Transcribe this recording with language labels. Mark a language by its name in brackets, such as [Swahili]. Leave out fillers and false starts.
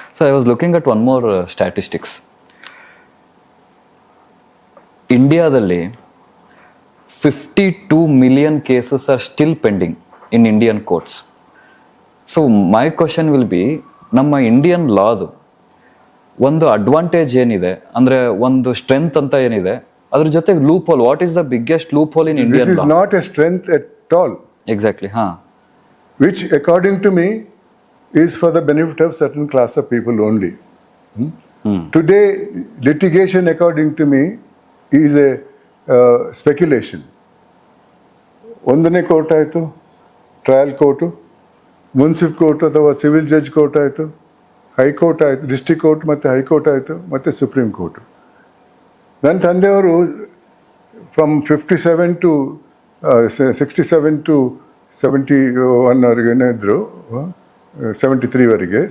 [English] So I was looking at one more statistics. ಇಂಡಿಯಾದಲ್ಲಿ 52 million cases are still pending in Indian courts. So my question will be, [Kannada] ನಮ್ಮ Indian ಲಾದು ಒಂದು advantage ಏನಿದೆ, ಅಂದ್ರೆ ಒಂದು strength ಅಂತ ಏನಿದೆ, ಅದ್ರ ಜೊತೆಗೆ loop hole, [English] What is the biggest loop hole in Indian law? This is not a strength at all. Exactly, which according to me is for the benefit of certain class of people only. Today litigation according to me is a speculation. [Kannada] ಒಂದನೇ court ಆಯಿತು, trial court, municipal court ಅಥವಾ civil judge court ಆಯಿತು, high court ಆಯಿತು, district court ಮತ್ತು high court ಆಯಿತು, ಮತ್ತು supreme court. ನನ್ನ ತಂದೆಯವರು ಫ್ರಮ್ 57 to 67 to 71ವರೆಗೇನೆ ಇದ್ದರು, 73ವರೆಗೆ.